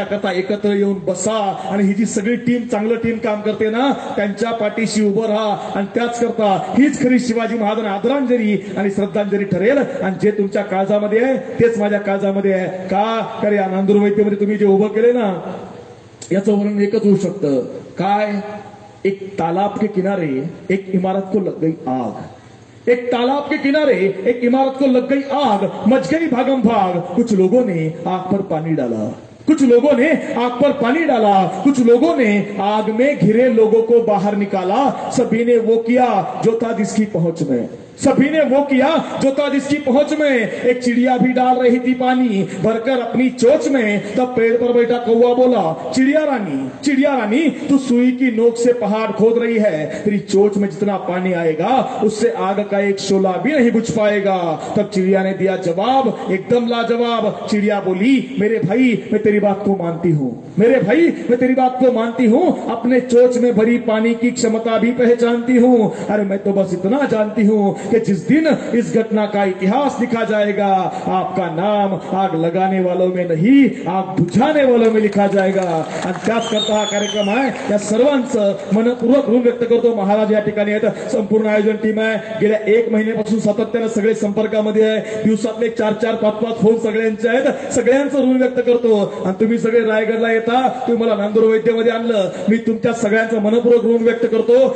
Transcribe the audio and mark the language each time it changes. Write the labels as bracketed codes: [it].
[mr] त्याकरता एकत्र येऊन बसा आणि ही जी सगळी टीम चांगलं टीम काम करते ना, त्यांच्या पाठीशी उभं राहा. आणि त्याच करता हीच खरी शिवाजी महाराजांना आदरांजली आणि श्रद्धांजली ठरेल. आणि जे तुमच्या काळजामध्ये आहे तेच माझ्या काळजामध्ये आहे. का तर या नांदूर वैद्यमध्ये तुम्ही जे उभं केले ना, याचं वर्णन एकच होऊ शकतं. [hi] काय, एक तालाब के किनारे एक इमारत को लग गई आग, एक तालाब के किनारे एक इमारत को लग गई आग, मच गई भागम भाग, कुछ लोगों ने आग पर पानी डाला, कुछ लोगों ने आग पर पानी डाला, कुछ लोगों ने आग में घिरे लोगों को बाहर निकाला, सभी ने वो किया जो था जिसकी पहुंच में, सभी ने वो किया जो था जिसकी पहुंच में. एक चिड़िया भी डाल रही थी पानी भरकर अपनी चोंच में, तब पेड़ पर बैठा कौवा बोला, चिड़िया रानी तू सुई की नोक से पहाड़ खोद रही है, तेरी चोंच में जितना पानी आएगा उससे आग का एक शोला भी नहीं बुझ पाएगा. तब चिड़िया ने दिया जवाब एकदम लाजवाब. चिड़िया बोली, मेरे भाई मैं तेरी बात को मानती हूँ, मेरे भाई मैं तेरी बात को मानती हूँ, अपने चोंच में भरी पानी की क्षमता भी पहचानती हूँ. अरे मैं तो बस इतना जानती हूँ कि जिस दिन इस घटना का इतिहास लिखा जाएगा, आपका नाम आग लगाने वालों में नहीं, आग बुझाने वालों में लिखा जाएगा. [mr] आणि त्याच करता हा कार्यक्रम आहे. या सर्वांचं मनपूर्वक ऋण व्यक्त करतो. महाराज या ठिकाणी आहेत, संपूर्ण आयोजन टीम आहे. गेल्या 1 महिन्यापासून सातत्यानं सगळे संपर्कामध्ये आहे. दिवसातले 4-4, 5-5 फोन सगळ्यांचे आहेत. सगळ्यांचं ऋण व्यक्त करतो. आणि तुम्ही सगळे रायगडला येता, तुम्ही मला नांदूर वैद्यमध्ये आणलं, मी तुमच्या सगळ्यांचं मनपूर्वक ऋण व्यक्त करतो.